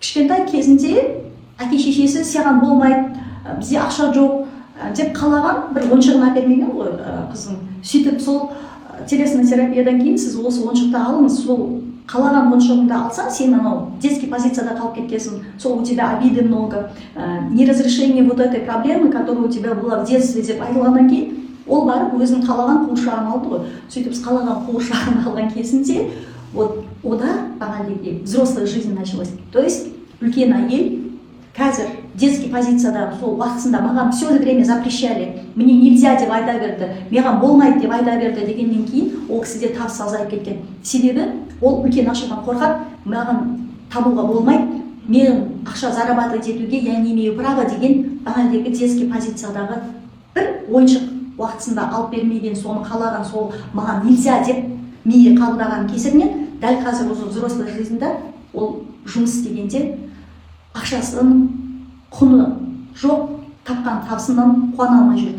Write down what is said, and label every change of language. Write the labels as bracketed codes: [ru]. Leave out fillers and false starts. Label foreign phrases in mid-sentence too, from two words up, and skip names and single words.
[kk] кішкентай кезінде әке шешесі саған болмайды, бізде ақша жоқ деп қалаған бір ойыншығын әпермеген ғой қызың. Сөйтіп сол [ru] телесный терапиядан [kk] кейін сіз осы ойыншықты алыңыз, сол қалаған ойыншығыңды алсаң, сен анау [ru] детский позицияда [kk] қалып кеткенсің, сол [ru] у тебя обиды много, неразрешение вот этой проблемы, которая у тебя была в детстве [kk] деп айтылғаннан кейін, ол барып өзінің қалаған қуыршағын алды ғой. Сөйтіп қалаған қуыршағын алған кезінде вот ода бағанағы [ru] взрослая жизнь началась. То есть [kk] үлкен әйел қазір [ru] детский позицияда [kk] сол уақытысында маған [ru] все время запрещали, мне нельзя [kk] деп айта берді, маған болмайды деп айта берді дегеннен кейін ол кісіде табыс азайып кеткен. Себебі ол үлкен ақшадан қорқады, маған табуға болмайды, мен ақша зарабатывать етуге [ru] я не имею права [kk] деген бағанағы [ru] детский позициядағы [kk] бір ойыншық уақытысында алып бермеген, соны қалаған, сол маған нельзя деп миы қабылдаған кесірінен дәл қазір осы [ru] взрослый жизньда [kk] ол жұмыс істегенде ақшасын құны жоқ, тапқан табысынан қуана алмай жүрді.